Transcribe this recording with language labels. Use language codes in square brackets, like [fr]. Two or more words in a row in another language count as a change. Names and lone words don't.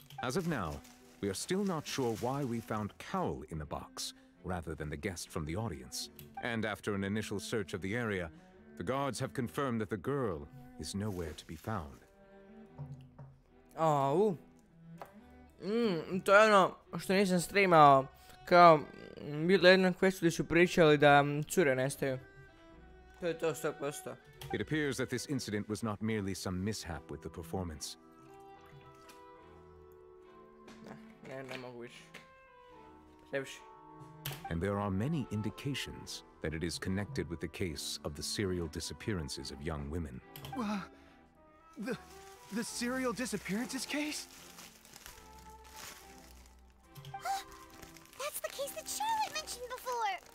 [en] As of now, we are still not sure why we found Cowell in the box, rather than the guest from the audience. And after an initial search of the area, the guards have confirmed that the girl is nowhere to be found. [hr] To je ono što nisam streamao, kao bilo jednom questu gdje su pričali da cure nestaju. To je to 100%. [en] It appears that this incident was not merely some mishap with the performance. [hr] Ne mogu više. Previše. [en] And there are many indications that it is connected with the case of the serial disappearances of young women. The serial disappearances case? That's the case that Charlotte mentioned before.